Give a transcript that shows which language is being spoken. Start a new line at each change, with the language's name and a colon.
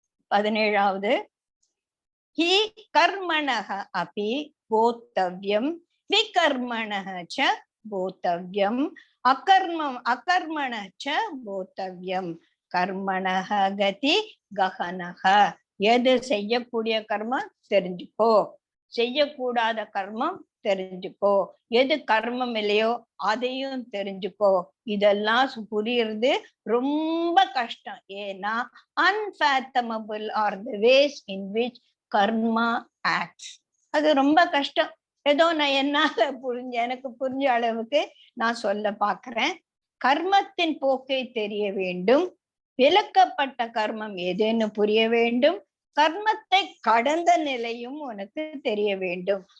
Sanskrit: 17வது he கர்மணஹ அபி போத்தவ்யம் விகர்மணஹ ச போத்தவ்யம் அகர்மண ச போத்தவ்யம். கர்மணஹ கதி கஹனஹ.
Tamil: எது செய்யக்கூடிய கர்மம் தெரிஞ்சுக்கோ, செய்யக்கூடாத கர்மம் தெரிஞ்சுக்கோ, எது கர்மம் இல்லையோ அதையும் தெரிஞ்சுக்கோ. இதெல்லாம் புரியுறது ரொம்ப கஷ்டம். ஏன்னா
English: unfathomable are the ways in which karma acts.
Tamil: அது ரொம்ப கஷ்டம். ஏதோ நான் என்னால எனக்கு புரிஞ்ச அளவுக்கு நான் சொல்ல பாக்குறேன். கர்மத்தின் போக்கை தெரிய வேண்டும், விலக்கப்பட்ட கர்மம் எதுன்னு புரிய வேண்டும், கர்மத்தை கடந்த நிலையும் உனக்கு தெரிய வேண்டும்.